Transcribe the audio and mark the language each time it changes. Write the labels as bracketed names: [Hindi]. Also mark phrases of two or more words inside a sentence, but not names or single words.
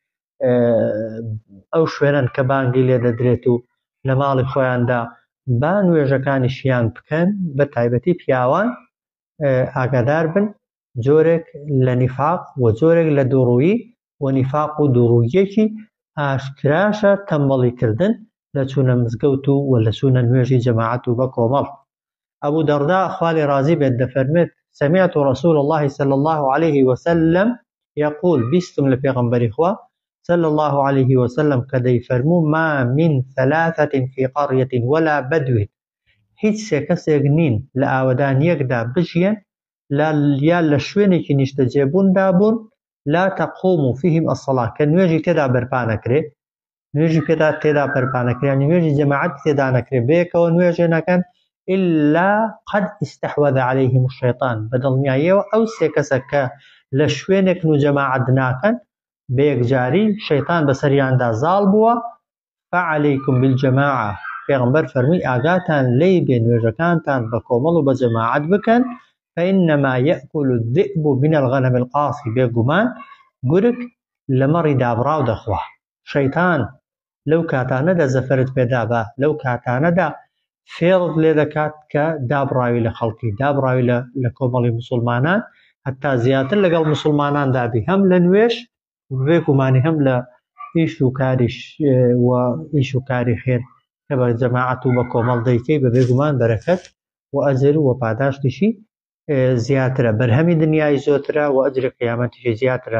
[Central Kurdish] ئەو شوێنن کە بانگی لێ دەدرێت و لە ماڵی خۆیاندا با نوێژەکانیشیان بکەن بە تایبەتی پیاوان ئاگادار بن جۆرێک لە نیفاق و جۆرێک لە دووڕوویی و نیفاق و دووڕوویەکی ئاشکراشە تەمبەڵیکردن لە چوونە مزگەوت و لە چوونە نوێژی جەماعەت و بە کۆمەڵ. [Arabic] ئەبوو دەڕدا خوا لێ ڕازی بێت دەفەرمێت سمعت رسول الله صلى الله عليه وسلم يقول [Central Kurdish] بيستم لبيغمبري خوا [Arabic] صلى الله عليه وسلم [Central Kurdish] كدي فرمو [Arabic] ما من ثلاثة في قرية ولا بدو [Central Kurdish] هیچ سێکەسێک نین لە ئاوەدان یەکدا بژیان یا لە شوێنێکی نیشتە جێبووندا بوون [Arabic] لا تقوم فيهم الصلاة [Central Kurdish] کە نوێژی تێدا بەرپا نەکرێ، نوێژی تێدا بەرپا نەکرێ، یعنی نوێژی جەماعەت تێدا نەکرێ بەیەکەوە نوێژێ نەکەن [Arabic] إلا قد استحوذ عليهم الشيطان [Central Kurdish] بدڵنیاییەوە ئەو سێکەسە کە لە شوێنێک و جەماعەت ناکەن بەیەکجاری شەیطان بەسەریاندا زاڵ بووە. [Arabic] فعليكم بالجماعة [Central Kurdish] پێغەمبەر فەرمووی ئاگاتان لێی بێ نوێژەکانتان بە کۆمەڵ و بە جەماعەت بکەن [Arabic] فإنما يأكل الذئب من الغنم القاصي [Central Kurdish] بێگومان گورگ لە مەڕی دابڕاو دەخوا. شەیطان لەو کاتانەدا زەفەرت پێدا بە لەو کاتانەدا فێڵت لێ دەکات کە دابڕاوی لە خەڵکی دابڕاوی لە کۆمەڵی مسلمانان هەتا زیاتر لەگەڵ مسلماناندا بی هەم لە نوێژ بێگومانی هەم لە ئیش و کاریش و ئیش و کاری خێر کە بە جەماعەت و بە کۆمەڵ دەیکەی بە بێگومان بەرەکەت و ئەجر و پاداشتیشی زیاترە، بەرهەمی دنیای زۆرترە و ئەجری قیامەتیشی زیاترە.